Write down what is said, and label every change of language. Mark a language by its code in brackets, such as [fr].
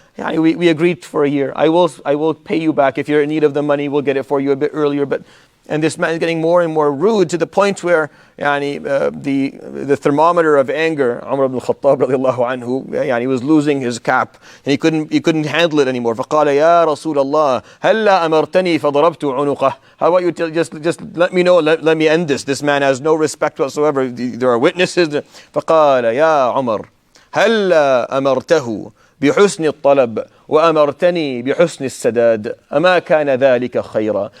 [en] We agreed for a year. I will pay you back. If you're in need of the money, we'll get it for you a bit earlier. And this man is getting more and more rude, to the point where the thermometer of anger, Umar ibn al-Khattab radiallahu anhu, he was losing his cap, and he couldn't handle it anymore. [ar] فقال يا رسول الله هلا أمرتني فضربت عنقه. [en] How about you just let me know, let me end this. This man has no respect whatsoever. There are witnesses. [ar] فقال يا عمر هلا أمرته بحسن الطلب وأمرتني بحسن السداد أما كان ذلك خيرا.